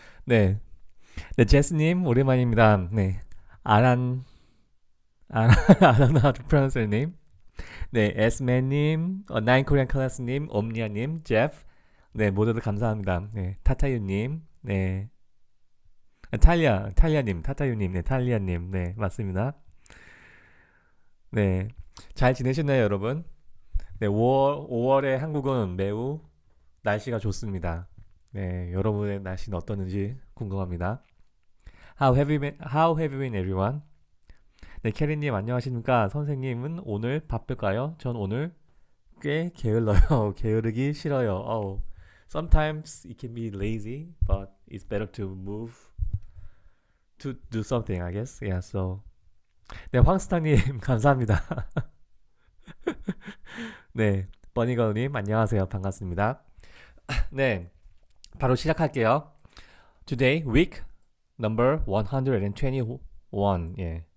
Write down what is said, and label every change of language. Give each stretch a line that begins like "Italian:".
Korean: 네, 네, 제스님, 오랜만입니다.
English: 네, 아란, 아란, I don't know how to pronounce your name.
Korean: 네, 에스맨님, 나인 코리안 클래스님, 옴니아님, 제프. 네, 모두들 감사합니다. 네, 타타유님, 네, 탈리아님, 타타유님, 네, 탈리아님, 네, 맞습니다. 네, 잘 지내셨나요, 여러분? 네, 5월의 한국은 매우 날씨가 좋습니다. 네, 여러분의 날씨는 어떠는지 궁금합니다.
English: How have you been everyone?
Korean: 네, 캐리님 안녕하십니까? 선생님은 오늘 바쁠까요? 전 오늘 꽤 게을러요. 게으르기 싫어요.
English: Sometimes it can be lazy, but it's better to move to do something, I guess. Yeah, so.
Korean: 네, 황스타님 감사합니다. 네, 버니걸님 안녕하세요. 반갑습니다. 네, 바로 시작할게요.
English: Today, week number 121. 예.